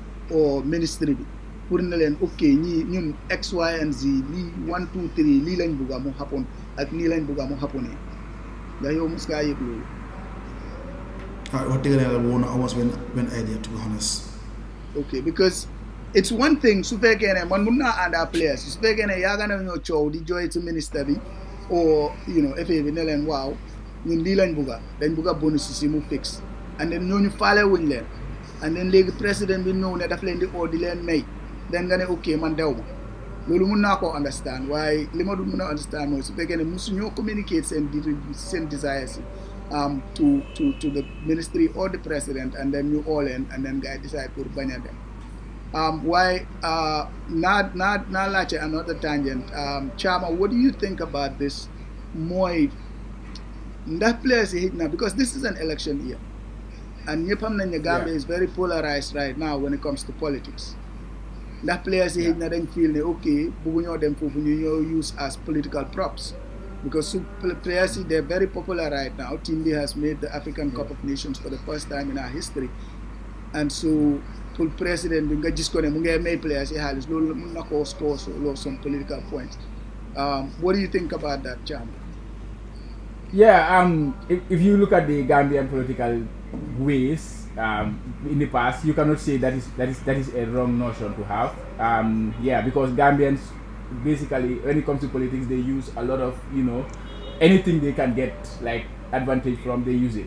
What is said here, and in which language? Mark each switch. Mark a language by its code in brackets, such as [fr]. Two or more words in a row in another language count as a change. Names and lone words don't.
[en] or ministry [wo] bi pour ne leen ok ñii ñun [en] X Y and Z [wo] lii 1 2 3 lii lañ bugga mu happen ak nii lañ bugga mu happenee ndax yow mos ngaa yëg loolu. Wax dëgg yàlla woon na almost benn idea [en] to be honest. Okay, because it's one thing [wo] su fekkee ne man mun naa ànd ak players su fekkee ne yaaga na ñoo coow di joy ci ministre bi or FA bi ne leen waaw ñun lii lañ bugga dañ bugga bonus si mu [en] fix and then [wo] ñooñu faale wuñ leen [en] and then [wo] léegi président bi ñëw ne daf leen di oo di leen may den nga ne ok man dew ma loolu mun naa koo understand waaye li ma du mun a understand mooy su fekkee ne musu ñoo communicate seen desires [en] to the ministry or the president and then [wo] ñu oo leen [en] and then guys decide pour [wo] bañ a dem waaye naa laajte [en] another tangent Chama, what do you think about this [wo] mooy ndax [en] players [wo] yi na [en] because this is an election year and [wo] ñëpp xam nañ ne [en] Gambia is very polarized right now when it comes to politics [wo] ndax [en] players [wo] yi na dañ [en] feel [wo] ne ok bëgguñoo dem foofu ñu ñoo [en] use as political props because players yi they're very popular right now. Team B has made the African Cup of Nations for the first time in our history and so [wo] pour président bi nga gis ko ne mu ngi may [en] players [wo] yi xaalis loolu mun na koo [en] score some political points. What do you think about that, Cham? Yeah, if you look at the Gambian political ways in the past, you cannot say that is a wrong notion to have. Because Gambians basically, when it comes to politics, they use a lot of anything they can get like advantage from, they use it.